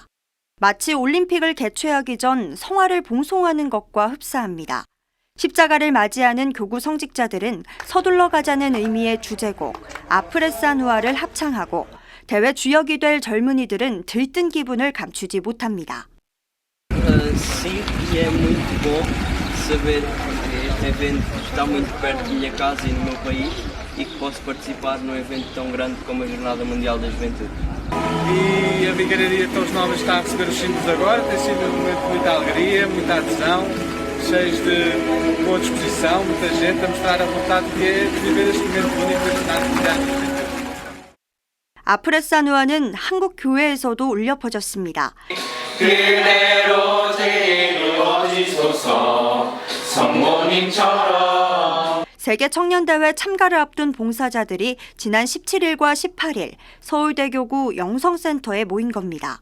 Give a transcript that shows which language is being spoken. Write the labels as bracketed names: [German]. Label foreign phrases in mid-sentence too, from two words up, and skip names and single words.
[Korean] 마치 올림픽을 개최하기 전 성화를 봉송하는 것과 흡사합니다. 십자가를 맞이하는 교구 성직자들은 서둘러 가자는 의미의 주제곡 아프레사누아를 합창하고 대회 주역이 될 젊은이들은 들뜬 기분을 감추지 못합니다. [Portuguese] Sim, e é muito bom saber que este evento está muito perto da minha casa e do meu país e que posso participar num evento tão grande como a Jornada Mundial da Juventude. E a Brigadeira Torres Novas está a receber os símbolos agora, tem sido um momento de muita alegria, muita adesão, cheios de boa disposição, muita gente a mostrar a vontade que é de viver este momento único deste Natal. [Korean] 아프레사누아는 한국 교회에서도 울려 퍼졌습니다. 그대로 제게 이루어지소서 성모님처럼. 세계 청년대회 참가를 앞둔 봉사자들이 지난 17일과 18일 서울대교구 영성센터에 모인 겁니다.